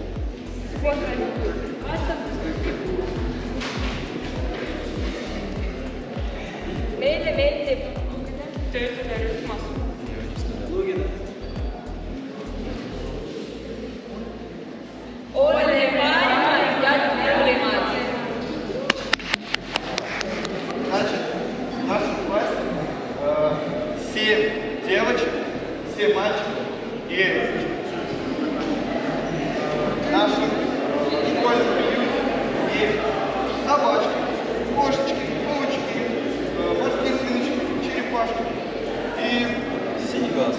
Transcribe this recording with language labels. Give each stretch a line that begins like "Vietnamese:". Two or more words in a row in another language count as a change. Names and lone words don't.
Estonian: Meile meeldib töötada rühmas. Oleme parimad ja tublimad.
Russian: Значит, в нашем классе все девочек, все мальчики и девочки. В нашем школьном приюте есть собачки, кошечки, курочки, морские свиночки, черепашки и синий глаз.